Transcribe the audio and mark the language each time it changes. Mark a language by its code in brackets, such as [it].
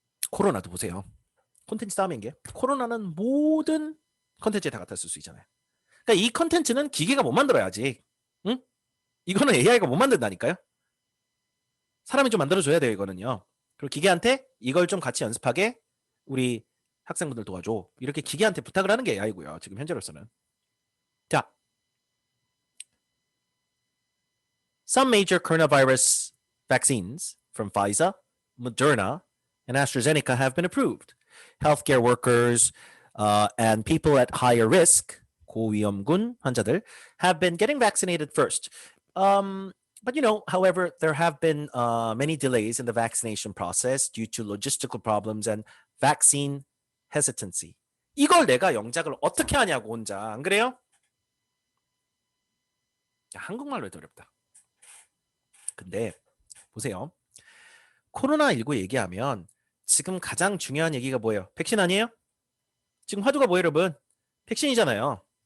[ko] 코로나도 보세요. 콘텐츠 싸움인 게 코로나는 모든 콘텐츠에 다 갖다 쓸 수 있잖아요. 그러니까 이 콘텐츠는 기계가 못 만들어야지. 응? 이거는 AI가 못 만든다니까요. 사람이 좀 만들어줘야 돼요, 이거는요. 그리고 기계한테 이걸 좀 같이 연습하게 우리 학생분들 도와줘. 이렇게 기계한테 부탁을 하는 게 AI고요. 지금 현재로서는. [en] 자, some major coronavirus vaccines from Pfizer, Moderna, and AstraZeneca have been approved. Healthcare workers and people at higher risk, [ko] 고위험군 환자들, [en] have been getting vaccinated first. But however, there have been many delays in the vaccination process due to logistical problems and vaccine hesitancy. [ko] 이걸 내가 영작을 어떻게 하냐고 혼자. 안 그래요? 한국말로 해도 어렵다. 근데 보세요. 코로나19 얘기하면 지금 가장 중요한 얘기가 뭐예요? 백신 아니에요? 지금 화두가 뭐예요, 여러분? 백신이잖아요.